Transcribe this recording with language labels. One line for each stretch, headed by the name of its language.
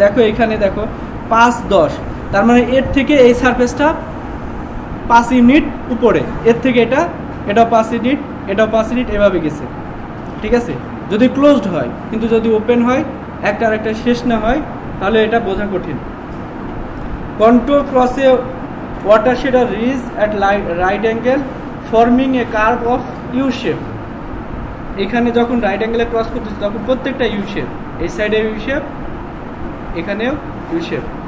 Bangla: দেখো এখানে দেখো 5-10, তার মানে এর থেকে এই সারফেসটা 5 ইউনিট উপরে, এর থেকে এটাও 5 ইউনিট, এটাও 5 ইউনিট, এভাবে গেছে, ঠিক আছে যদি ক্লোজড হয়। কিন্তু যদি ওপেন হয় একটা আরেকটা শেষ না হয় তাহলে এটা বোঝা কঠিন। Control ক্রসে
English: watershed or ridge at right angle forming a curve of U shape.
Bangla: এখানে যখন রাইট অ্যাঙ্গেলে ক্রস করতেছে তখন প্রত্যেকটা ইউ শেপ, এই সাইডে ইউ শেপ, এখানেও ইউ শেপ।